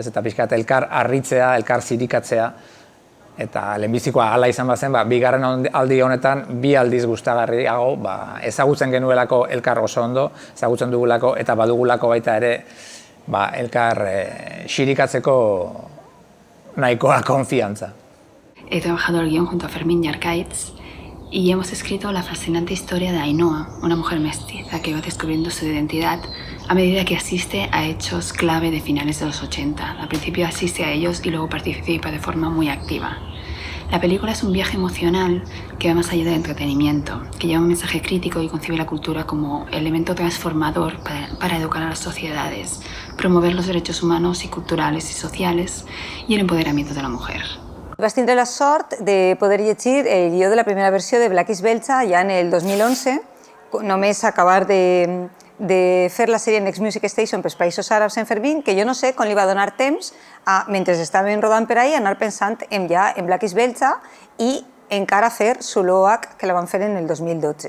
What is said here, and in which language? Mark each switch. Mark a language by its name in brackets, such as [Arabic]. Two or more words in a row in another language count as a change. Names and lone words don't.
[Basque] Eta pixkat elkar harritzea, elkar zirikatzea, eta lehenbizikoa hala izan bazen, bigarren aldi honetan bi aldiz gustagarriago ezagutzen genuelako elkar oso ondo, ezagutzen dugulako eta badugulako baita ere elkar xirikatzeko nahikoa konfiantza. [Spanish] He trabajado el guión junto a Fermín y Arcaiz y hemos escrito la fascinante historia de Ainhoa, una mujer mestiza que va descubriendo su identidad a medida que asiste a hechos clave de finales de los 80. Al principio asiste a ellos y luego participa de forma muy activa. La película es un viaje emocional que va más allá del entretenimiento, que lleva un mensaje crítico y concibe la cultura como elemento transformador para educar a las sociedades, promover los derechos humanos y culturales y sociales y el empoderamiento de la mujer. [Catalan] Vas tindre la sort de poder llegir el guió de la primera versió de Black is Belcha ja en el 2011, només acabar de fer la sèrie Next Music Station pels països àrabs en Fermín, que jo no sé com li va donar temps, mentre estaven rodant per ahí, anar pensant en Black is Belcha i encara fer Zuloac, que la van fer en el 2012.